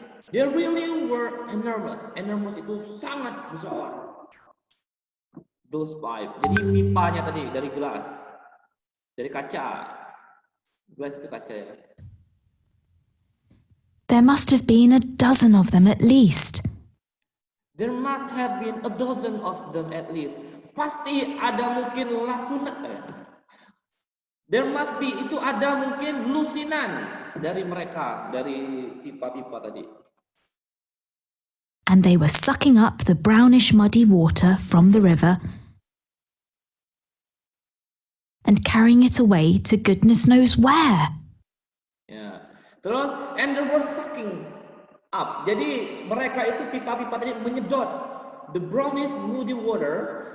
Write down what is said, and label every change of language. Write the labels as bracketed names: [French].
[English] They really were enormous. [Indonesian] Enormous itu sangat besar. [English] Those pipe. [Indonesian] Jadi pipanya tadi dari gelas, dari kaca. Gelas itu kaca ya. [English] There must have been a dozen of them at least. There must have been a dozen of them at least. [Indonesian] Pasti ada mungkin lasunan. [English] There must be, [Indonesian] itu ada mungkin lusinan dari mereka, dari pipa-pipa tadi. [English] And they were sucking up the brownish muddy water from the river and carrying it away to goodness knows where. [Indonesian] Ya. Terus, [English] and they were sucking up. [Indonesian] Jadi mereka itu pipa-pipa tadi menyedot [English] the brownish muddy water.